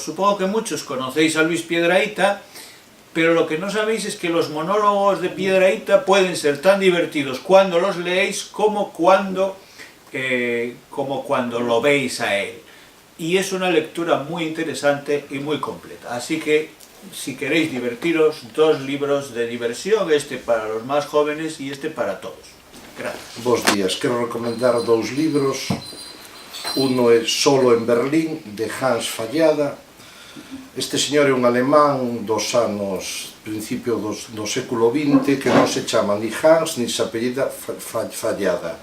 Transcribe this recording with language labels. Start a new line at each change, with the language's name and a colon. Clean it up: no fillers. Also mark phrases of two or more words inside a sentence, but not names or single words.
Spanish: Supongo que muchos conocéis a Luis Piedrahita, pero lo que no sabéis es que los monólogos de Piedrahita pueden ser tan divertidos cuando los leéis como cuando lo veis a él. Y es una lectura muy interesante y muy completa. Así que, si queréis divertiros, dos libros de diversión, este para los más jóvenes y este para todos. Gracias.
Galician: Bos días, quero recomendar dous libros. Uno é Solo en Berlín, de Hans Fallada. Este señor é un alemán dos anos, principio do século XX, que non se chama ni Hans, ni se apellida Fallada.